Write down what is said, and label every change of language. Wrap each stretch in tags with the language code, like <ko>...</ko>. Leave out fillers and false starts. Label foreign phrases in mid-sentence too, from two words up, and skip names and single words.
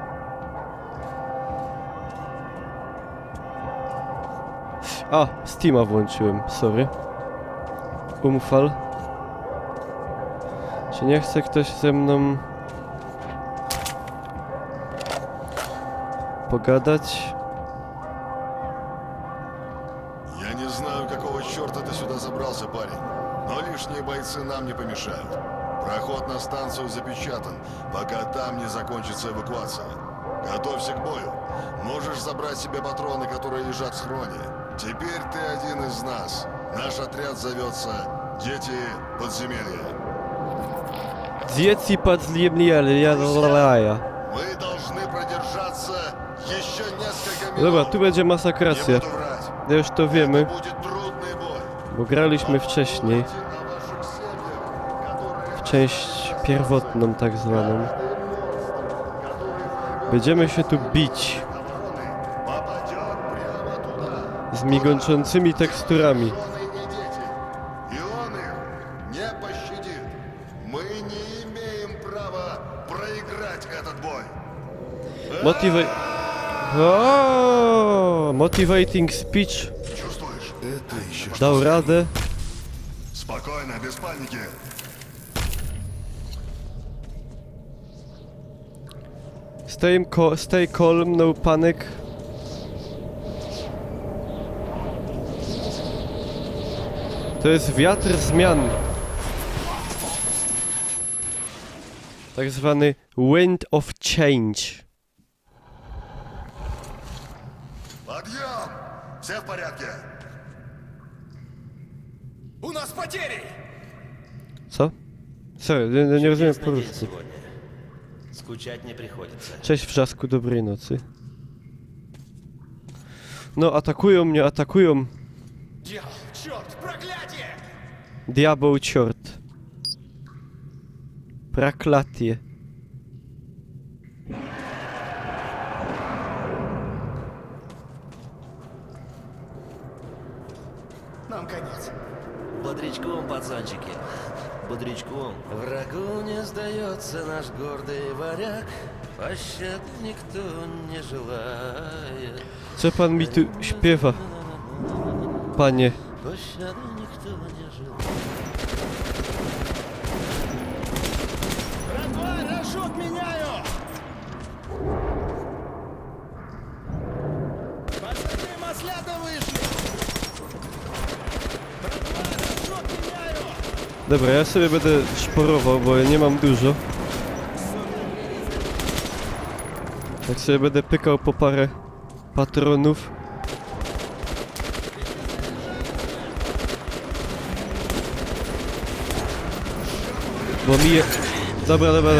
<pl>A, Steama włączyłem, sorry. Umfal. Czy nie chce ktoś ze mną pogadać?</pl> <ru>Я не знаю, какого черта ты сюда забрался, парень. Но лишние бойцы нам не помешают. Проход на станцию запечатан, пока там не закончится эвакуация. Готовься к бою. Можешь забрать себе патроны, которые лежат в схроне. Теперь ты один из нас. Наш отряд зовется «Дети подземелья».</ru> <pl>Dzieci podziemia.</pl> <ru>Мы должны продержаться еще несколько минут.</ru> <pl>Dobra, tu będzie</pl> <ru>Не</ru> <pl>masakracja.</pl> <ru>буду врать.</ru> <pl>Ja już to wiemy,</pl> <ru>Это будет трудный бой.</ru> <pl>bo graliśmy wcześniej. W część pierwotną tak zwaną. Będziemy się tu bić z migączącymi teksturami.</pl> <ru>И он их не пощадит. Мы не имеем права проиграть этот бой.</ru> <en>Motivating speech.</en> <ru>Чувствуешь? Это еще</ru> <pl>Dał radę.</pl> <ru>Спокойно, без паники.</ru> <en>Stay calm, no panic.</en> <pl>To jest wiatr zmian. Tak zwany</pl> <en>wind of change.</en> <ru>Подъем! Все в порядке? У нас потери!</ru> <pl>Co? Sorry, nie rozumiem po</pl> <ru>Чудесный день</ru> <pl>polsku.</pl> <ru>сегодня. Скучать не приходится.</ru> <pl>Cześć Wrzasku, dobrej nocy. No, atakują mnie, atakują.</pl> <ru>Дьявол, черт, проклятие! Diabeł чёрт. Проклятие. Нам конец. Бодрячком, пацанчики. Бодрячком. Врагу не сдается наш гордый варяг. Пощад никто не желает.</ru> <pl>Co pan mi tu śpiewa, panie?</pl> <ru>Пощады никто не желает. Братва, рожок меняю! Пацаны маслята вышли! Братва, рожок меняю!</ru> <pl>Dobra, ja sobie będę szporował, bo ja nie mam dużo. Tak sobie będę pykał po parę patronów. Bo mi je... Dobra.</pl>